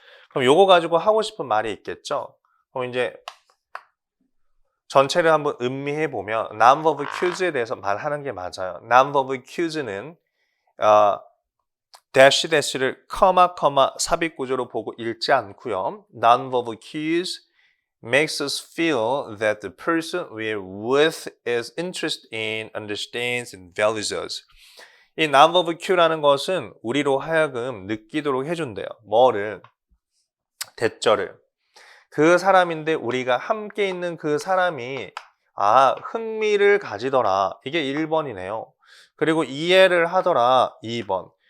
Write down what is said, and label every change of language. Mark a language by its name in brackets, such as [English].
[Korean] 그럼 요거 가지고 하고 싶은 말이 있겠죠? 그럼 이제 전체를 한번 음미해 보면 non-verbal cues에 대해서 말하는 게 맞아요. non-verbal cues는 대시 대시를 커마 삽입 구조로 보고 읽지 않고요. [English] Non-verbal cues makes us feel that the person we're with is interested in, understands, and values us. [Korean] 이 non-verbal cue라는 것은 우리로 하여금 느끼도록 해준대요. 뭐를? 대절을. 그 사람인데 우리가 함께 있는 그 사람이 흥미를 가지더라. 이게 1번이네요. 그리고 이해를 하더라. 2번.